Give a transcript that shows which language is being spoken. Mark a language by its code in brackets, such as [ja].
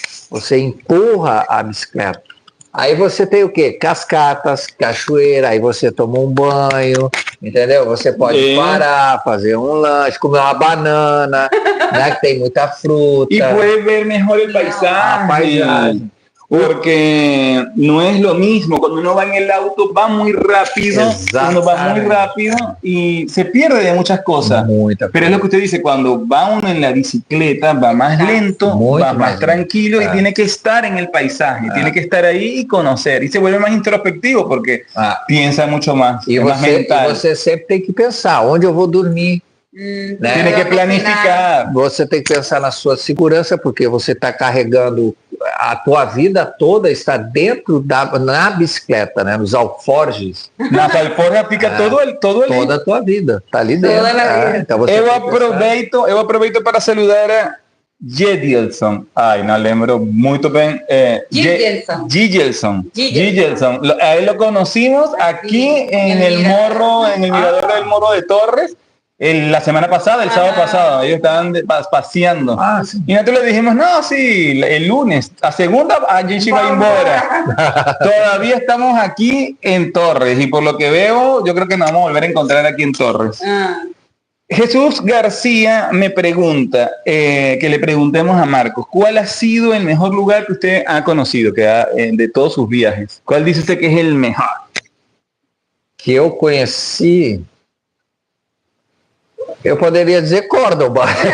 [pt] Você empurra a bicicleta. Aí você tem o quê? Cascatas, cachoeira, aí você toma um banho, entendeu? Você pode parar, fazer um lanche, comer uma banana, né? Que tem muita fruta. E pode ver melhor o paisaje. A paisagem. [es] Porque no es lo mismo, cuando uno va en el auto va muy rápido, uno va muy rápido y se pierde de muchas cosas. Pero es lo que usted dice, cuando va uno en la bicicleta va más lento, va más tranquilo y tiene que estar en el paisaje, tiene que estar ahí y conocer. Y se vuelve más introspectivo porque piensa mucho más, es más mental. [pt] Y você sempre tem que pensar, onde eu vou dormir? Né? Tem que planificar. Você tem que pensar na sua segurança, porque você está carregando a tua vida toda, está dentro na bicicleta, né? Nos alforjes. Nas alforjas fica todo ali. Toda a tua vida, está ali dentro. Então você eu aproveito para saludar a Gigelson. Ai, não lembro muito bem. Gigelson. [es] A él lo conocimos aquí en el Morro, en el mirador del Morro de Torres. La semana pasada, el sábado pasado, ellos estaban paseando. Y nosotros le dijimos, no, sí, el lunes, [pt] a segunda, a gente va embora. [es] Todavía estamos aquí en Torres y por lo que veo, yo creo que nos vamos a volver a encontrar aquí en Torres. Jesús García me pregunta, que le preguntemos a Marcos, ¿cuál ha sido el mejor lugar que usted ha conocido de todos sus viajes? ¿Cuál dice usted que es el mejor? [pt] Que eu conheci... Eu poderia dizer Córdoba.